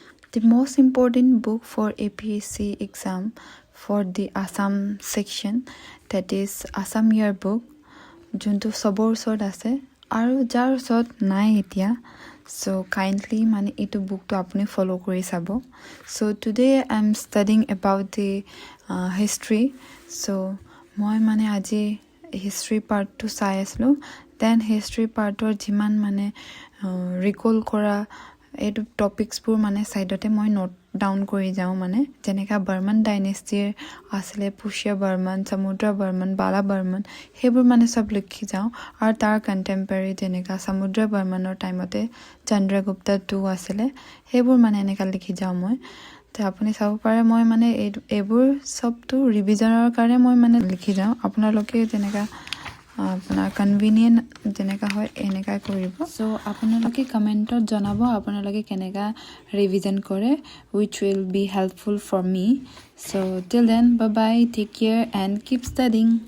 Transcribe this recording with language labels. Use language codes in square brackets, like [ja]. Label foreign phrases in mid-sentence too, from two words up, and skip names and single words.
[en] The most important book for APSC exam for the Assam section, that is Assam Yearbook, [as] যোনটো সবৰ ওচৰত আছে আৰু যাৰ ওচৰত নাই এতিয়া, [en] so kindly [as] মানে এইটো বুকটো আপুনি ফলো কৰি চাব. [en] So today I'm studying about the history. [as] So মই মানে আজি history পাৰ্টটো চাই আছিলো. Then history পাৰ্টৰ যিমান মানে ৰিকল কৰা এইটো টপিকছবোৰ মানে সাইডতে মই [en] note down [as] কৰি যাওঁ. মানে যেনেকা বৰ্মন ডাইনেষ্টিৰ আছিলে, পুষ্য বৰ্মন, সমুদ্ৰ বৰ্মন, বালা বৰ্মন, সেইবোৰ মানে সব লিখি যাওঁ. আৰু তাৰ কণ্টেম্পৰেৰী যেনেকা সমুদ্ৰ বৰ্মনৰ টাইমতে চন্দ্ৰগুপ্ত II আছিলে, সেইবোৰ মানে এনেকা লিখি যাওঁ মই. তো আপুনি চাব পাৰে মই মানে এইবোৰ সবটো ৰিভিজনৰ কাৰণে মই মানে লিখি যাওঁ. আপোনালোকে যেনেকা আপোনাৰ কনভিনিয়েণ্ট যেনেকা হয় এনেকা কৰিব. সো আপোনালোকে কমেণ্টত জনাব আপোনালোকে কেনেকা ৰিভিজন কৰে, [en] which will be helpful for me. So till then, bye bye, take care and keep studying.